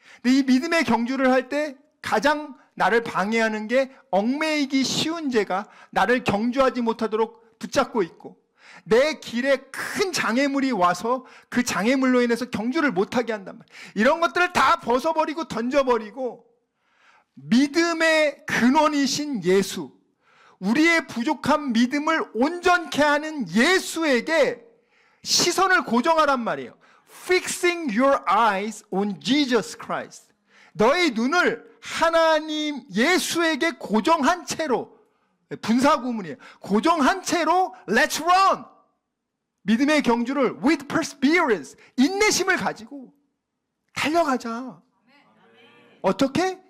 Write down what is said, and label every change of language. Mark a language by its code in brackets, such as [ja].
[ko] 근데 이 믿음의 경주를 할 때 가장 나를 방해하는 게 얽매이기 쉬운 죄가 나를 경주하지 못하도록 붙잡고 있고, 내 길에 큰 장애물이 와서 그 장애물로 인해서 경주를 못하게 한단 말이에요. 이런 것들을 다 벗어버리고 던져버리고 믿음의 근원이신 예수, 우리의 부족한 믿음을 온전케 하는 예수에게 시선을 고정하란 말이에요. [en] Fixing your eyes on Jesus Christ. [ko] 너의 눈을 하나님 예수에게 고정한 채로, 분사구문이에요. 고정한 채로 [en] Let's run. [ko] 믿음의 경주를 [en] with perseverance, [ko] 인내심을 가지고 달려가자. 어떻게?